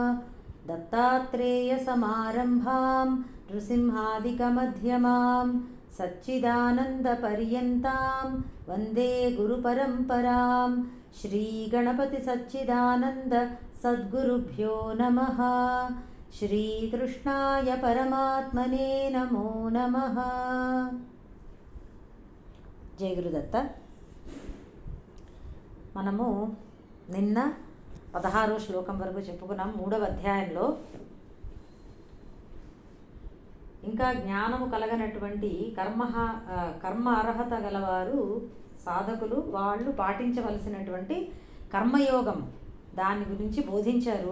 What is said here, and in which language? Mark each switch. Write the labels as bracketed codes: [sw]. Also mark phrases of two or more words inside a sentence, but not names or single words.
[sa] दत्तात्रेयसमारम्भां नृसिंहादिकमध्यमां सच्चिदानन्दपर्यन्तां वन्दे गुरुपरम्परां। श्रीगणपतिसच्चिदानन्द सद्गुरुभ्यो नमः। श्रीकृष्णाय परमात्मने नमो नमः। [te] జయ గురుదత్త. మనము నిన్న 16వ శ్లోకం వరకు చెప్పుకున్నాం. 3వ అధ్యాయంలో ఇంకా జ్ఞానము కలగనటువంటి కర్మ అర్హత గలవారు సాధకులు వాళ్ళు పాటించవలసినటువంటి కర్మయోగం దాని గురించి బోధించారు.